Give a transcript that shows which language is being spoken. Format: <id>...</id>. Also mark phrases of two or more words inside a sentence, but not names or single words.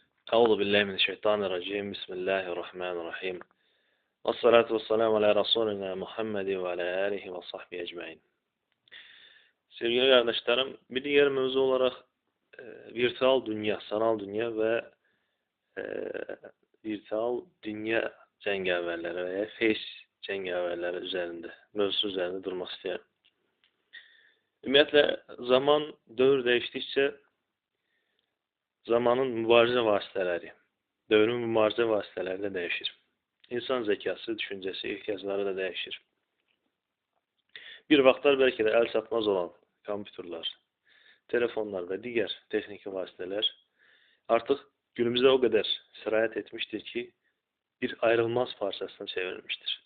<ar>أعوذ بالله من الشيطان الرجيم بسم الله الرحمن الرحيم والصلاة والسلام على رسولنا محمد وعلى آله وصحبه أجمعين.</ar> <tr>Sevgili kardeşlerim, bir diğer mevzu olarak virtual dünya, sanal dünya ve e, virtual dünya cengaverleri veya face cengaverleri mevzusu üzerinde durmak isterim.</tr> <az>Ümumiyyətlə, zaman, dövr değiştikçe zamanın mübarizə vasitələri, dövrün mübarizə vasitələri də değişir.</az> <tr>İnsan zekası, düşüncesi, ihtiyaçları da değişir. Bir vaxtlar belki de el çatmaz olan kompüterler, telefonlar ve diğer teknik vasıtalar artık günümüzde o kadar sirayet etmiştir ki bir ayrılmaz parçasına çevrilmiştir.</tr>